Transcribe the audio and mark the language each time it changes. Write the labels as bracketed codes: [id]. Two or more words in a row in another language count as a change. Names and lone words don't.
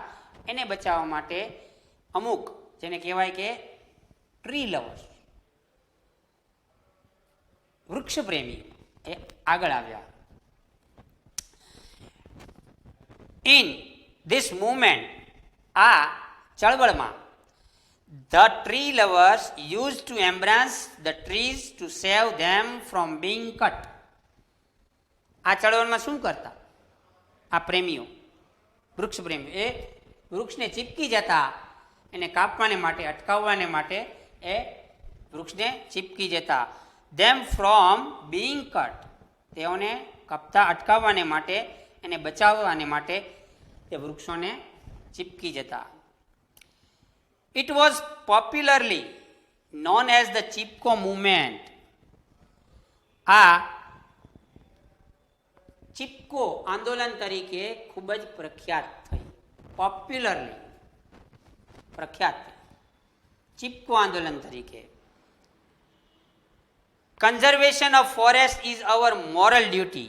[gu] એને બચાવવા માટે અમુક જેને કહેવાય કે [en] tree lovers, [gu] વૃક્ષ પ્રેમી એ આગળ આવ્યા. [en] in this movement, [gu] આ ચળવળમાં [en] the tree lovers used to embrace the trees to save them from being cut. [gu] આ ચળવળમાં શું કરતા આ પ્રેમીઓ, વૃક્ષ પ્રેમીઓ, એ વૃક્ષને ચીપકી જતા, એને કાપવાને માટે, અટકાવવાને માટે એ વૃક્ષને ચીપકી જતા. [en] them from being cut, [gu] તેઓને કાપતા અટકાવવાને માટે, એને બચાવવાને માટે તે વૃક્ષોને ચીપકી જતા. [en] It was popularly known as the Chipko movement. [gu] આ ચિપકો આંદોલન તરીકે ખૂબ જ પ્રખ્યાત થઈ. પોપ્યુલરલી પ્રખ્યાત થઈ ચિપકો આંદોલન તરીકે. [en] conservation of forest is our moral duty.